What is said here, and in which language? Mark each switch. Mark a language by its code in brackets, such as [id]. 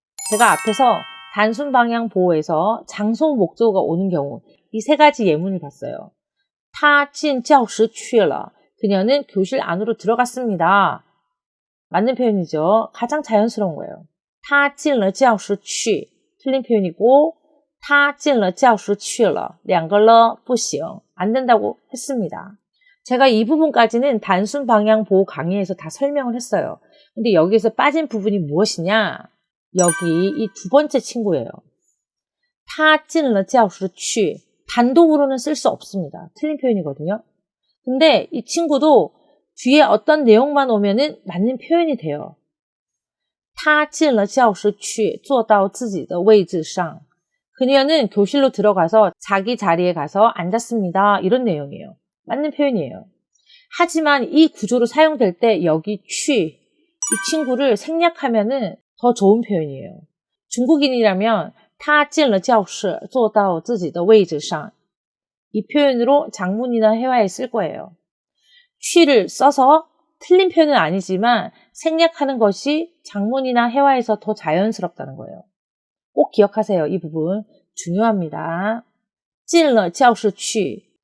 [ko] 제가 앞에서 단순 방향 보호에서 장소 목적어가 오는 경우 이 세 가지 예문을 봤어요. [zh] 他进教室去了. [ko] 그녀는 교실 안으로 들어갔습니다. 맞는 표현이죠. 가장 자연스러운 거예요. [zh] 他进了教室去. [ko] 틀린 표현이고 [zh] 他进了教室去了两个了不行. [ko] 안 된다고 했습니다. 제가 이 부분까지는 단순 방향 보호 강의에서 다 설명을 했어요. 근데 여기서 빠진 부분이 무엇이냐? 여기 이 두 번째 친구예요. [zh] 他进了教室去. [ko] 단독으로는 쓸 수 없습니다. 틀린 표현이거든요. 근데 이 친구도 뒤에 어떤 내용만 오면은 맞는 표현이 돼요. [zh] 他进了教室去坐到自己的位置上. [ko] 그녀는 교실로 들어가서 자기 자리에 가서 앉았습니다. 이런 내용이에요. 맞는 표현이에요. 하지만 이 구조로 사용될 때 여기 취, 이 친구를 생략하면은 더 좋은 표현이에요. 중국인이라면 [zh] 他进了教室坐到自己的位置上. [ko] 이 표현으로 장문이나 회화에 쓸 거예요. 취를 써서 틀린 표현은 아니지만 생략하는 것이 장문이나 회화에서 더 자연스럽다는 거예요. 꼭 기억하세요. 이 부분 중요합니다. [zh] 进了教室去.